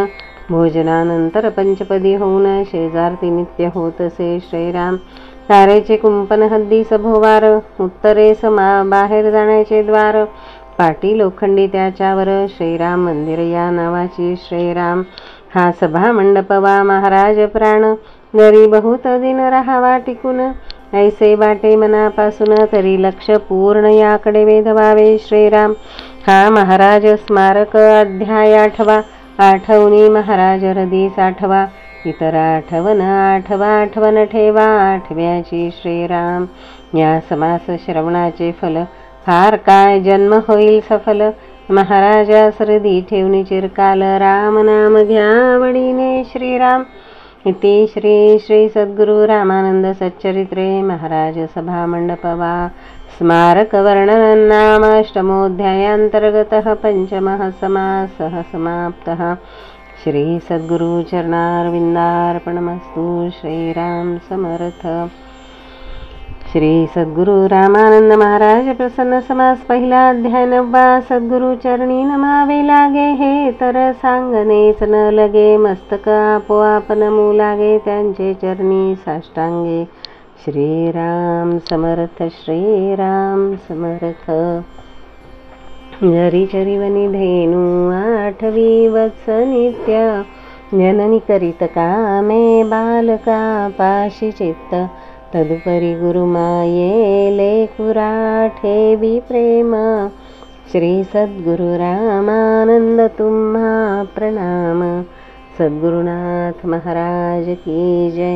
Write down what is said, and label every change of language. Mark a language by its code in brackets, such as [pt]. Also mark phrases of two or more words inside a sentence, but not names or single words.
[mr] भोजनानंतर पंचपदी होऊन शेजारती नित्य होत असे श्रीराम. तारेचे कुंपण हद्दीस भोवार, उत्तरेस बाहेर जाण्याचे द्वार. पाटी लोखंडी त्याच्यावर श्रीराम मंदिर या नावाची श्रीराम. हा सभा मंडप वा महाराज प्राण, जरी बहुत दिन राहावा टिकून. ऐसे वाटे मनापासून तरी लक्ष पूर्ण याकडे वेधवावे श्रीराम. हा महाराज स्मारक अध्याय 8वा. आठवणी महाराज हृदीस आठवा, इतर आठवण ठेवा 8व्याची श्रीराम. या समास श्रवणाचे फल फार काय जन्म होईल सफल. महाराजा हृदी ठेवणी चिरकाल, राम नाम घ्या आवडीने श्रीराम. [sa] इति श्री श्री सद्गुरु रामानंद सच्चरित्रे महाराज सभा मंडप वा स्मारक वर्णन नाम अष्टमोऽध्यायान्तर्गतः पंचमः समासः समाप्तः. श्री सद्गुरु चरणारविंदार्पणमस्तु. [mr] श्रीराम समर्थ. श्री सद्गुरु रामानंद महाराज प्रसन्न समास. पहिला अध्याय 9वा. सद्गुरु चरणी नमावे लागे, हे तर सांगणेच न लगे. मस्तक आपोआप नमू लागे, त्यांचे चरणी साष्टांगे. श्रीराम समर्थ. श्रीराम समर्थ. जरी चरिवनी धेनू 8वी वत्स नित्य, जननी करीत कामे बालका पाशी चित्त. तदुपरी गुरुमाये लेकुरा ठेवी प्रेम. श्री सद्गुरु रामानंद तुम्हा प्रणाम. सद्गुरुनाथ महाराज की जय.